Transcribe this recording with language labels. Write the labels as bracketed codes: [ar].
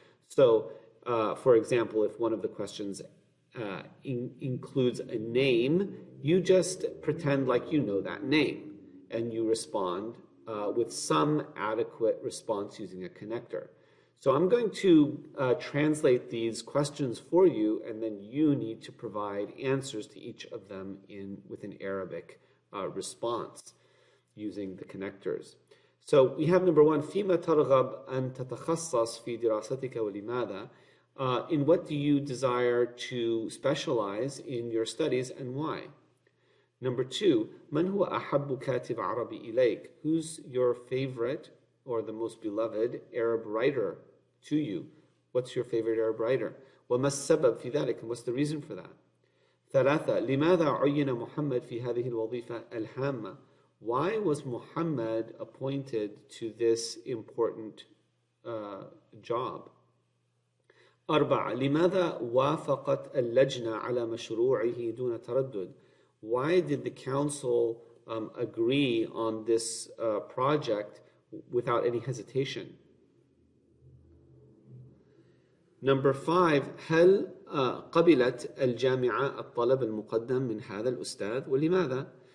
[en] So, for example, if one of the questions includes a name, you just pretend like you know that name, and you respond with some adequate response using a connector. So I'm going to translate these questions for you, and then you need to provide answers to each of them with an Arabic response using the connectors. So we have number one, [ar] فيما ترغب أن تتخصص في دراستك ولماذا? [en] In what do you desire to specialize in your studies and why? Number two, [ar] من هو أحب كاتب عربي إليك? [en] Who's your favorite or the most beloved Arab writer to you? What's your favorite Arab writer? [ar] وما السبب في ذلك? [en] And what's the reason for that? [ar] ثلاثة, لماذا عين محمد في هذه الوظيفة الهامة? [en] Why was Muhammad appointed to this important job? [ar] أربعة, لماذا وافقت اللجنة على مشروعه دون تردد? [en] Why did the council agree on this project without any hesitation? Number five, [ar] هل قبلت الجامعة الطلب المقدم من هذا الأستاذ ولماذا?